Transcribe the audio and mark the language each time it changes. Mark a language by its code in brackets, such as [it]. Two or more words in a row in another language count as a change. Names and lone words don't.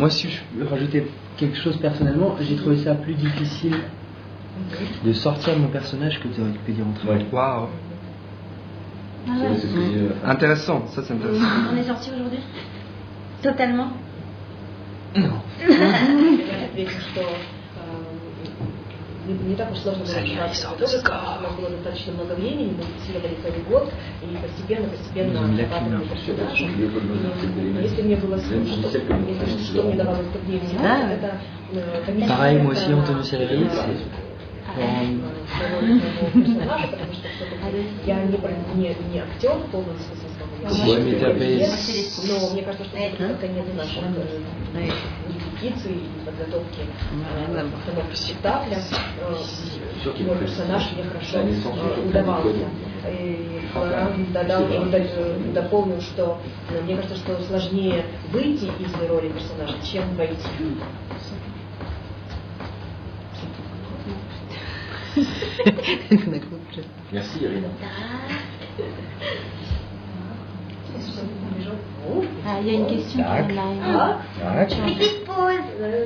[fr] Moi, si je veux rajouter quelque chose personnellement, j'ai trouvé ça plus difficile de sortir de mon personnage que d'y rentrer. Ouais. Waouh. C'est ce que je dis, Intéressant, ça c'est intéressant. On est sorti aujourd'hui? Totalement? Non. [ru] Не так уж сложно было подготовиться, потому что у нас было достаточно много времени, мы исследовали целый год, и постепенно охватывали персонажа. Если мне было сложно, что мне давало труднее всего, это комиссия. [fr] Pareil, moi aussi, Antonio Salieri, c'est... [ru] персонажа, потому что я не актер в полном смысле слова. [fr] Ouais, mais t'avais... [ru] Но мне кажется, что это конец наших репетиций и подготовки постановки спектакля. Его персонаж мне хорошо удавался. И Флоран дополнил, что мне кажется, что сложнее выйти из роли персонажа, чем войти. [fr] Merci Irina. Ah, il y a une question pour petite pause.